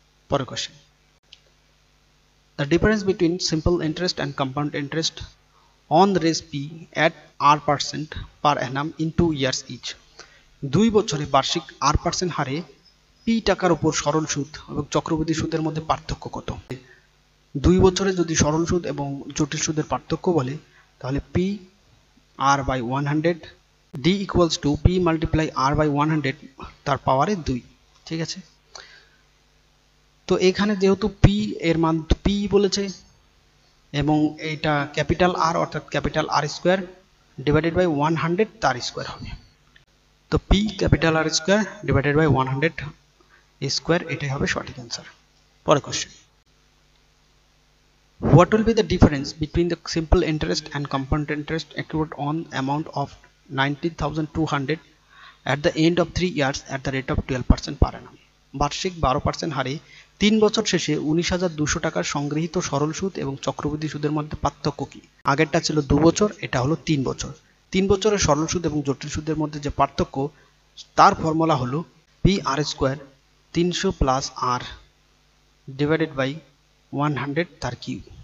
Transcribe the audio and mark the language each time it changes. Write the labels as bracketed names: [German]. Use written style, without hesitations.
[Bangla] পরের question, [English] the difference between simple interest and compound interest on raise P at R% per annum in 2 years each. [Bangla] 2 বছরে বার্ষিক R% হারে P টাকার উপর সরল সুদ এবং চক্রবৃদ্ধি সুদের মধ্যে পার্থক্য কত? 2 বছরে যদি সরল সুদ এবং জটিল সুদের পার্থক্য বলে, তাহলে [English] P R by 100 [Bangla] D equals to P multiply R by 100 তার পাওয়ারে 2, ঠিক আছে। তো এখানে যেহেতু P এর মান P বলেছে এবং এটা ক্যাপিটাল R, অর্থাৎ capital R square divided by 100 তার স্কোয়ার হবে, তো P capital R square divided by 100 square, এটাই হবে সঠিক অ্যান্সার। পরের question, [English] what will be the difference between the simple interest and compound interest accrued on amount of 19,200 at the end of 3 years at the rate of 12% per annum? [Bangla] বার্ষিক 12% হারে 3 বছর শেষে 19,200 টাকার সংগৃহীত সরল সুদ এবং চক্রবৃদ্ধি সুদের মধ্যে পার্থক্য কি? আগেরটা ছিল 2 বছর, এটা হলো 3 বছর। 3 বছরের সরল সুদ এবং জটিল সুদের মধ্যে যে পার্থক্য, তার ফর্মুলা হলো P আর square 300 plus আর divided by 100 তার কিউব।